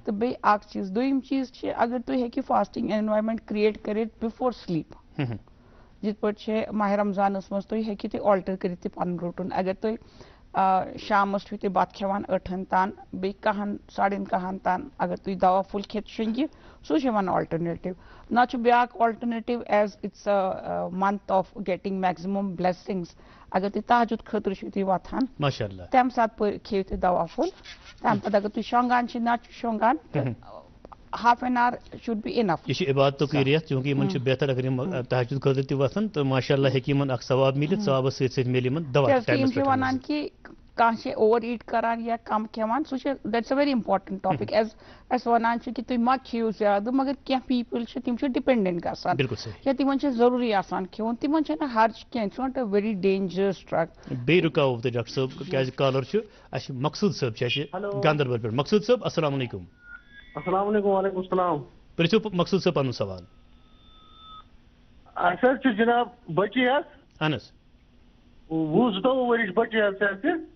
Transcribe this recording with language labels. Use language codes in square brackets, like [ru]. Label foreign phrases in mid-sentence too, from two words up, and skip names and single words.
[ks] تہٕ بیٚیہِ اکھ چیٖز دوٚیِم چیٖز چھِ اگر تُہۍ ہیٚکِو [en] fasting environment [ks] کریٹ کٔرِتھ [en] before sleep. [ks] یِتھ پٲٹھۍ چھِ ماہ رمضانس منٛز تُہۍ ہیٚکِو تُہۍ آلٹر کٔرِتھ تہِ پنُن روٹُن. اگر تُہۍ شامس چھُو تُہۍ بتہٕ کھٮ۪وان 8 تام بیٚیہِ 1 1:30 تام اگر تُہۍ دوا پھوٚل کھٮ۪تھ شۄنٛگہِ سُہ چھُ یِوان آلٹرنیٹِو. نتہٕ چھُ بیاکھ [en] alternative as it's month of getting maximum blessings. [ks] اگر تُہۍ تہجُد خٲطرٕ چھِو تُہۍ وۄتھان تمہِ ساتہٕ کھیٚیِو تُہۍ دوا پھوٚل. تمہِ پتہٕ اگر تُہۍ شۄنٛگان چھِ نتہٕ چھِ شۄنٛگان [en] half an hour should be enough. [ks] یہ چھِ عبادتُک رٮ۪تھ چوٗنٛکہِ یِمن چھُ بہتر اگر یِم تہجُد خٲطرٕ تہِ وۄتھان تہٕ [ar] ماشاء اللہ [ks] ہیٚکہِ یِمن اکھ ثواب میٖلِتھ. ثوابس سۭتۍ سۭتۍ میلہِ یِمن دوا. یِم چھِ ونان کہِ کانٛہہ چھِ [en] over eat [ks] کران یا کم کھٮ۪وان سُہ چھُ [en] that's a very important topic. [ks] ایز أسۍ ونان چھِ کہِ تُہۍ ما کھیٚیِو زیادٕ مگر کینٛہہ پیٖپل چھِ تِم چھِ ڈِپینڈنٹ گژھان یا تِمن چھِ ضروٗری آسان کھیوٚن تِمن چھِنہٕ ہرچ کینٛہہ. [en] it's not a very dangerous drug. [ks] بیٚیہِ رُکاوو تۄہہِ ڈاکٹر صٲب کیازِ کالر چھُ اَسہِ چھُ مقصوٗد صٲب چھِ اَسہِ گاندربل پٮ۪ٹھ. مقصوٗد صٲب [ar] السلام علیکم. السلام علیکم. وعلیکم السلام. [ks] پرژھِو مقصوٗد صٲب پنُن سوال. اَسہِ حظ چھُ جناب بٔچی حظ. اہن حظ. 20-22 ؤرِش بٔچی حظ چھِ اَسہِ.